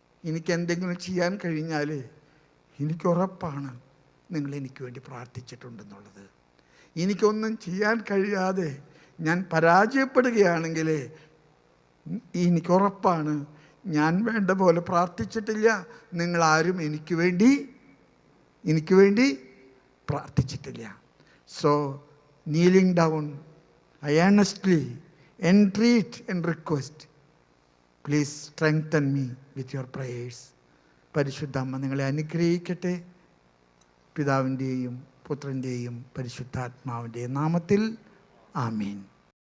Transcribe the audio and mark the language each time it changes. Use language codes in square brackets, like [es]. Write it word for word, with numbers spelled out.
[ml] എനിക്കെന്തെങ്കിലും ചെയ്യാൻ കഴിഞ്ഞാൽ എനിക്കുറപ്പാണ് നിങ്ങളെനിക്ക് വേണ്ടി പ്രാർത്ഥിച്ചിട്ടുണ്ടെന്നുള്ളത്. എനിക്കൊന്നും ചെയ്യാൻ കഴിയാതെ ഞാൻ പരാജയപ്പെടുകയാണെങ്കിൽ എനിക്കുറപ്പാണ് ഞാൻ വേണ്ട പോലെ പ്രാർത്ഥിച്ചിട്ടില്ല, നിങ്ങളാരും എനിക്ക് വേണ്ടി എനിക്ക് വേണ്ടി പ്രാർത്ഥിച്ചിട്ടില്ല. [en] So kneeling down, I earnestly entreat and request, please strengthen me with your prayers. [ml] പരിശുദ്ധ അമ്മ നിങ്ങളെ അനുഗ്രഹിക്കട്ടെ. പിതാവിൻ്റെയും പുത്രൻ്റെയും പരിശുദ്ധാത്മാവിൻ്റെയും നാമത്തിൽ ആമീൻ.